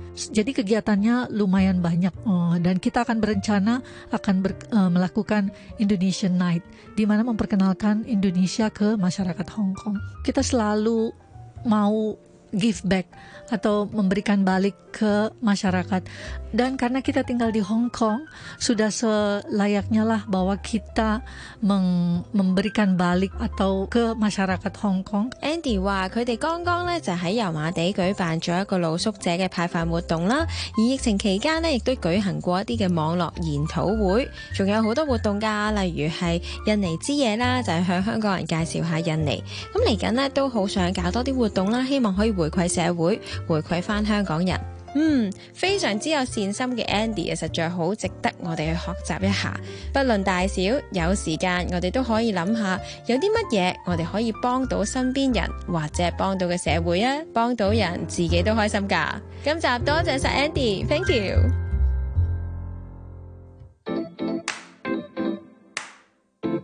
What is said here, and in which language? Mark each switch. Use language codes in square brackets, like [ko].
[id] Jadi kegiatannya lumayan banyak dan kita akan berencana akan melakukan Indonesian Night, di mana memperkenalkan Indonesia ke masyarakat Hong Kong. Kita selalu mau [en] give back [id] atau memberikan balik ke masyarakat. Dan karena kita tinggal di Hong Kong, sudah selayaknya lah bahwa kita memberikan balik atau ke masyarakat Hong Kong. [yue] Andy 话佢哋刚刚咧就喺油麻地举办咗一个露宿者嘅派饭活动啦，而疫情期间咧亦都举行过一啲嘅网络研讨会，仲有好多活动噶，例如系印尼之夜啦，就系向香港人介绍下印尼。咁嚟紧咧都好想搞多啲活动啦，希望可以回馈社会，回馈翻香港人。嗯，非常之有善心的 Andy 实在好值得我们去学习一下。不论大小，有时间我们都可以想下有些什么我们可以帮到身边人，或者帮到的社会，帮到人自己都开心的。今集多谢 Andy， [en] Thank you。